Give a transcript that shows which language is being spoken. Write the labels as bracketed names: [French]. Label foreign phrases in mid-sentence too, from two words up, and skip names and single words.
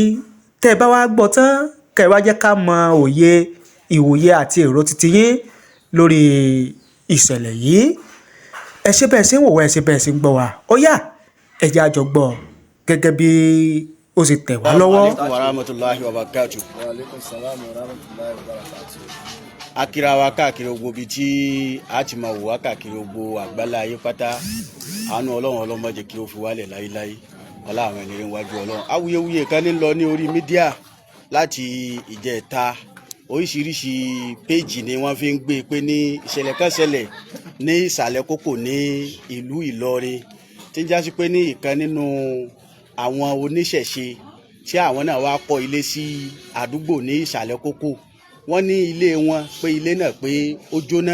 [Yoruba] Tẹ́ ẹ bá wá gbọ́ tán kẹ́ ẹ wá jẹ́ ká mọ òye ìwòye àti èrò titi yín lórí ìṣẹ̀lẹ̀ yìí. Ẹ ṣe bẹ́ẹ̀ sí ń wò wá ẹ ṣe bẹ́ẹ̀ sí ń gbọ́ wá ó yá ẹ jẹ́ a jọ gbọ́ gẹ́gẹ́ bí ó sì tẹ̀ wá lọ́wọ́. [Arabic] السلام ورحمة الله وبركاته. وعليكم السلام ورحمة الله وبركاته. [Yoruba] Akira wa káàkiri gbogbo ibi tí a ti máa wò wá káàkiri gbogbo àgbálá ayé pátá àánú Ọlọ́run ọlọ́mọ jẹ́ kí ó fi wálẹ̀ láíláí ọlá àwọn ẹni rìn wájú Ọlọ́run. Awuyewuye kan ní lọ ní orí mídíà láti ìjẹta oríṣiríṣi péjì ni wọ́n fi ń gbé pé ní ìṣẹ̀lẹ̀ kan ṣẹlẹ̀ ní ìsàlẹ̀ kókò ní ìlú Ìlọrin tí ń jásí pé ní ìkan nínú àwọn oníṣẹ̀ṣe tí àwọn náà wá kọ́ ilé sí àdúgbò ní ìsàlẹ̀ kókò wọ́n ní ilé wọn pé ilé náà pé ó jóná.